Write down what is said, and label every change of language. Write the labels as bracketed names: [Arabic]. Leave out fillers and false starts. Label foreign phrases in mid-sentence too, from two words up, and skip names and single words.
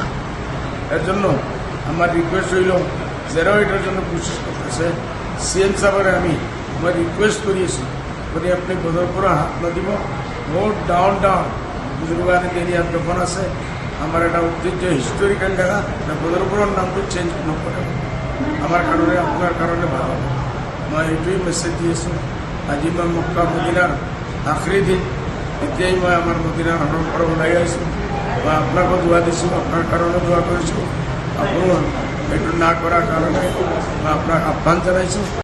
[Bangla] এর জন্য আমার রিকোয়েস্ট হইল, যারাও এটার জন্য কোশিশ করতেছে, CM সাহেবের আমি রিকোয়েস্ট করিয়েছি, বলি আপনি বদরপুরে হাত না দিব, ভোট ডাউন বুজুর্গানের এরিয়ার দোকান আছে, আমার একটা ঐতিহ্য হিস্টোরিক্যাল জায়গা, বদরপুরের নামটা চেঞ্জ নকরে আমার কারণে, আপনার কারণে ভালো। [Assamese] মই এইটোৱেই মেছেজ দিয়েছোঁ। আজি মই মক্কা মদিনাৰ আখৰি দিন, এতিয়াই মই আমাৰ মদিনাৰ হৰণৰ পৰা ওলাই আহিছোঁ। মই আপোনাকো দোৱা দিছোঁ, আপোনাৰ কাৰণে দোৱা কৰিছোঁ। আপুনিও এইটো না কৰাৰ কাৰণে মই আপোনাক আহ্বান জনাইছোঁ।